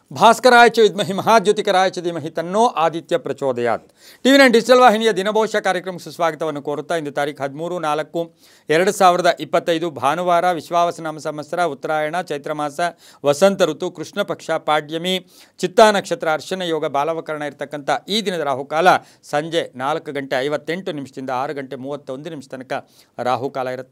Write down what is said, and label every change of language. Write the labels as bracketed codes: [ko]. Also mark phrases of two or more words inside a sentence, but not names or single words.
[sa] ಭಾಸ್ಕರಾಯ ಚ ವಿದ್ಮಹಿ ಮಹಾಜ್ಯೋತಿಕರಾಯ ಚ ಧೀಮಹಿ ತನ್ನೋ ಆದಿತ್ಯ ಪ್ರಚೋದಯಾತ್. [kn] ಟಿವಿ9 ಡಿಜಿಟಲ್ ವಾಹಿನಿಯ ದಿನಭವಿಷ್ಯ ಕಾರ್ಯಕ್ರಮಕ್ಕೆ ಸುಸ್ವಾಗತವನ್ನು ಕೋರುತ್ತಾ ಇಂದು ತಾರೀಖು 13/4/2025 ಭಾನುವಾರ ವಿಶ್ವಾವಸನಾಮ ಸಂವತ್ಸರ ಉತ್ತರಾಯಣ ಚೈತ್ರ ಮಾಸ ವಸಂತ ಋತು ಕೃಷ್ಣ ಪಕ್ಷ ಪಾಡ್ಯಮಿ ಚಿತ್ತಾ ನಕ್ಷತ್ರ ಅರ್ಶನ ಯೋಗ ಬಾಲವಕರಣ ಇರತಕ್ಕಂಥ ಈ ದಿನದ ರಾಹುಕಾಲ ಸಂಜೆ 4:58 6:31 ತನಕ ರಾಹುಕಾಲ ಇರುತ್ತೆ.